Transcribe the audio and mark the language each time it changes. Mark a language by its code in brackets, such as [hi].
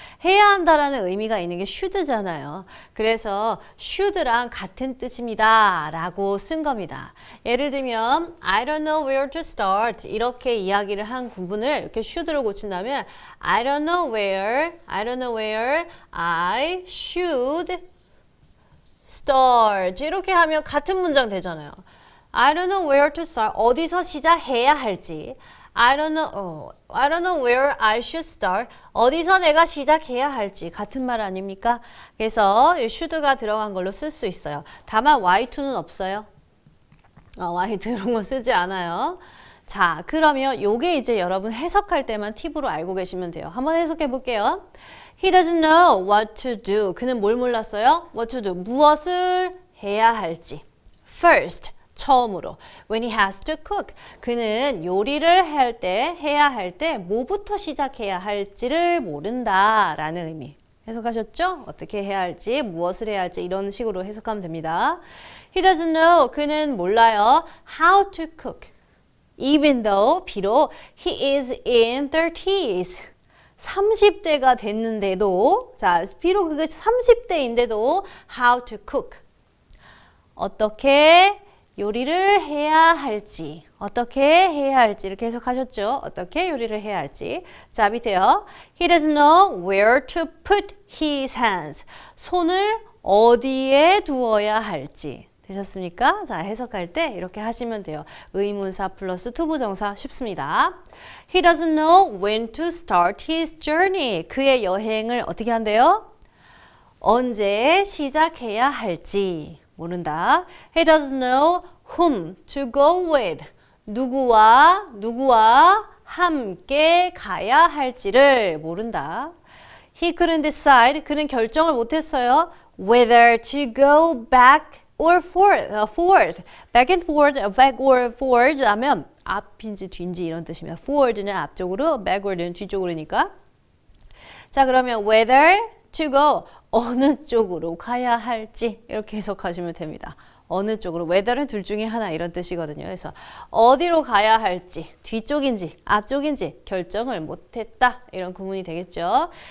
[ko] 해야 한다라는 의미가 있는 게 should잖아요. 그래서 should랑 같은 뜻입니다 라고 쓴 겁니다. 예를 들면 [en] I don't know where to start [ko] 이렇게 이야기를 한 구문을 이렇게 should로 고친다면 [en] I don't know where I should start [ko] 이렇게 하면 같은 문장 되잖아요. [en] I don't know where to start [ko] 어디서 시작해야 할지 [en] I don't know where I should start [ko] 어디서 내가 시작해야 할지 같은 말 아닙니까? 그래서 should가 들어간 걸로 쓸 수 있어요. 다만 Y2는 없어요. Y2 이런 거 쓰지 않아요. 자, 그러면 요게 이제 여러분 해석할 때만 팁으로 알고 계시면 돼요. 한번 해석해 볼게요. [en] He doesn't know what to do. [ko] 그는 뭘 몰랐어요? [en] What to do. [ko] 무엇을 해야 할지. [en] First, [ko] 처음으로. [en] When he has to cook. [ko] 그는 요리를 할 때, 해야 할 때 뭐부터 시작해야 할지를 모른다라는 의미. 해석하셨죠? 어떻게 해야 할지, 무엇을 해야 할지 이런 식으로 해석하면 됩니다. [en] He doesn't know. [ko] 그는 몰라요. [en] How to cook. Even though, [ko] 비록 [en] he is in their 30s. [ko] 30대가 됐는데도, 자, 비록 그게 30대인데도 [en] how to cook. [ko] 어떻게 요리를 해야 할지, 어떻게 해야 할지 이렇게 해석하셨죠? 어떻게 요리를 해야 할지. 자, 밑에요. [en] He doesn't know where to put his hands. [ko] 손을 어디에 두어야 할지. 되셨습니까? 자, 해석할 때 이렇게 하시면 돼요. 의문사 플러스 투부정사 쉽습니다. [en] He doesn't know when to start his journey. [ko] 그의 여행을 어떻게 한대요? 언제 시작해야 할지 모른다. [en] He doesn't know whom to go with. [ko] 누구와 함께 가야 할지를 모른다. [en] He couldn't decide. [ko] 그는 결정을 못했어요. [en] Whether to go back or forward. back and forward, back or forward [ko] 하면 앞인지 뒤인지 이런 뜻이면 forward는 앞쪽으로, backward는 뒤쪽으로니까. 자, 그러면 [en] whether to go [ko] 어느 쪽으로 가야 할지 이렇게 해석하시면 됩니다. 어느 쪽으로, whether는 둘 중에 하나 이런 뜻이거든요. 그래서 어디로 가야 할지, 뒤쪽인지 앞쪽인지 결정을 못했다 이런 구문이 되겠죠.